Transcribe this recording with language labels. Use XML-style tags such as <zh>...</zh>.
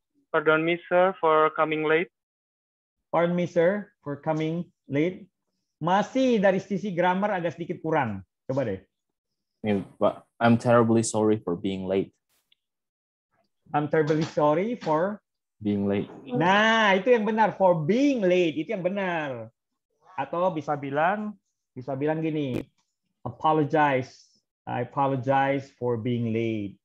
<en>Pardon me, sir, for coming late. Pardon me, sir, for coming late.</en> <id>Masih dari sisi grammar agak sedikit kurang. Coba deh.</id> <en>Pak, I'm terribly sorry for being late. I'm terribly sorry for being late.</en> <id>Nah, itu yang benar.</id> <en>For being late,</en> <id>itu yang benar. Atau bisa bilang gini, apologize.</id> <en>I apologize for being late.</en>